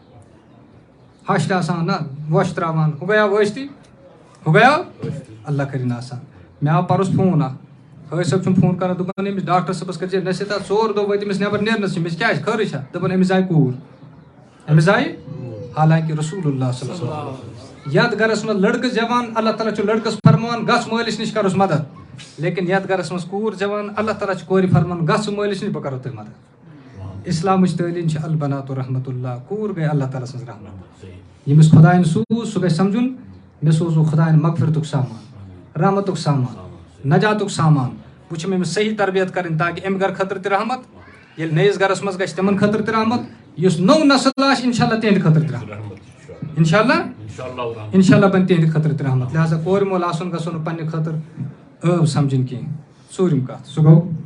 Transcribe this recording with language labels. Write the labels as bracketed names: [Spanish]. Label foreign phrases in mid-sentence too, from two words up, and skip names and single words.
[Kashmiri] ہش آسان نہ وۄش تراوان ہُہ گٔیاو وٲستی ہُہ گٔیاو اللہ کٔرِنۍ آسان مےٚ آو پرُس فون اکھ حٲج صٲب چھُم فون کران دوٚپُن أمِس ڈاکٹر صٲبس کٔرزِ نصیحت 4 دۄہ وٲتۍ أمِس نٮ۪بر نیرنس أمِس کیٛازِ خٲرٕے چھا دوٚپُن أمِس آیہِ کوٗر أمِس آیہِ حالانکہِ رسول اللہ [Arabic] صلی اللہ علیہ وسلم [Kashmiri] یتھ گرس منٛز لڑکہٕ زٮ۪وان اللہ تعالیٰ چھُ لڑکس فرماوان گژھ مٲلِس نِش کرُس مدد لیکن یتھ گرس منٛز کوٗر زٮ۪وان اللہ تعالیٰ چھُ کورِ فرمان گژھ مٲلِس نِش بہٕ کرو تۄہہِ مدد اسلامٕچ تعلیٖم چھِ [Arabic] البناتُ رحمتُ اللہ [Kashmiri] کوٗر گٔے اللہ تعالیٰ سٕنٛز رحمت ییٚمِس خۄدایَن سوٗز سُہ گژھِ سمجھُن مےٚ سوٗزوٗ خۄدایَن مغفرتُک سامان رحمتُک سامان نجاتُک سامان بہٕ چھُم أمِس صحیح تربیت کَرٕنۍ تاکہِ اَمہِ گرٕ خٲطرٕ تہِ رحمت ییٚلہِ نٔیِس گرس منٛز گژھِ تِمن خٲطرٕ تہِ رحمت یُس نوٚو نسل آسہِ [Arabic] اِنشاء اللہ [Kashmiri] تِہنٛدِ خٲطرٕ تہِ رحمت [Arabic] اِنشاء اللہ [Kashmiri] بَنہِ تِہنٛدِ خٲطرٕ تہِ رحمت لہٰذا کورِ مول آسُن گژھُن نہٕ پننہِ خٲطرٕ ٲب سمجھِنۍ کینٛہہ ژوٗرِم کَتھ سُہ گوٚو